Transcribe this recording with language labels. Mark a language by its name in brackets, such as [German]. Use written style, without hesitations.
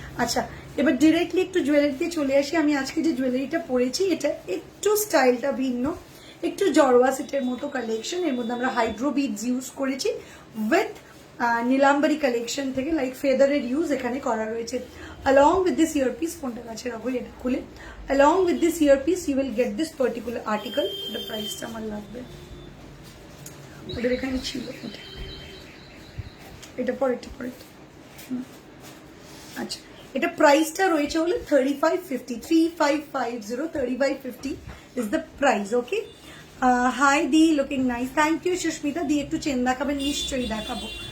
[Bangla] আচ্ছা, এবার ডিরেক্টলি একটু জুয়েলারিতে চলে আসি। আমি আজকে যে জুয়েলারিটা পরেছি এটা একটু স্টাইলটা ভিন্ন, একটু জড়োয়া সেটের মতো কালেকশন। এর মধ্যে আমরা হাইড্রো বিডস ইউজ করেছি উইথ নীলাম্বরী কালেকশন থেকে, লাইক ফেদারের ইউজ এখানে করা রয়েছে। [English] along with this earpiece, [Bangla] ফোনটা কাছে রাখো এটা খুলে, [English] along with this earpiece you will get this particular article। [Bangla] the price টা আমার লাগবে, ওদের এখানে ছিল, এটা পরে আচ্ছা, এটা প্রাইসটা রয়েছে হলো 3550, 3550, [English] 3550 is the price। [Bangla] Okay, high the, [English] looking nice, thank you [Bangla] Susmita দি। একটু চেন দেখাবেন? নিশ্চয়ই দেখাবো।